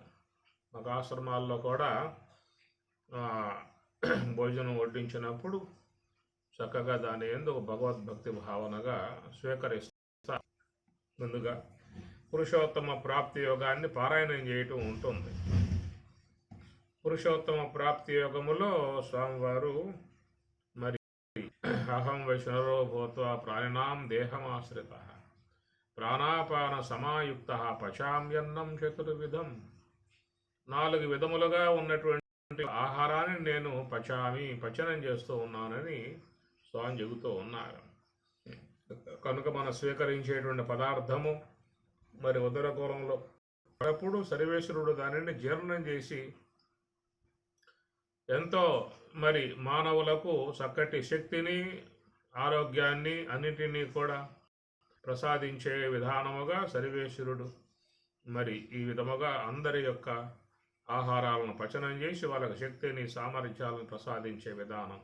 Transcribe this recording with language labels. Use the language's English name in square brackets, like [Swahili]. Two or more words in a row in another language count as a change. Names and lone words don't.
[Telugu] మాకు ఆశ్రమాల్లో కూడా భోజనం వడ్డించినప్పుడు చక్కగా దాని ఎందుకు భగవద్భక్తి భావనగా స్వీకరిస్తారు. ముందుగా పురుషోత్తమ ప్రాప్తి యోగాన్ని పారాయణం చేయటం ఉంటుంది. పురుషోత్తమ ప్రాప్తి యోగములో స్వామివారు మరి [Sanskrit] అహం వైష్ణవో భూత్వా ప్రాణినాం దేహమాశ్రిత ప్రాణాపాన సమాయుక్త పచామ్యన్నం చతుర్విధం, [Telugu] 4 విధములుగా ఉన్నటువంటి ఆహారాన్ని నేను పచనం చేస్తూ ఉన్నానని స్వామి చెబుతూ ఉన్నారు. కనుక మనం స్వీకరించేటువంటి పదార్థము మరి ఉదరకూరంలో అప్పుడు సర్వేశ్వరుడు దానిని జీర్ణం చేసి ఎంతో మరి మానవులకు చక్కటి శక్తిని, ఆరోగ్యాన్ని అన్నిటినీ కూడా ప్రసాదించే విధానముగా సర్వేశ్వరుడు మరి ఈ విధముగా అందరి యొక్క ఆహారాలను పచనం చేసి వాళ్ళకి శక్తిని, సామర్థ్యాలను ప్రసాదించే విధానం.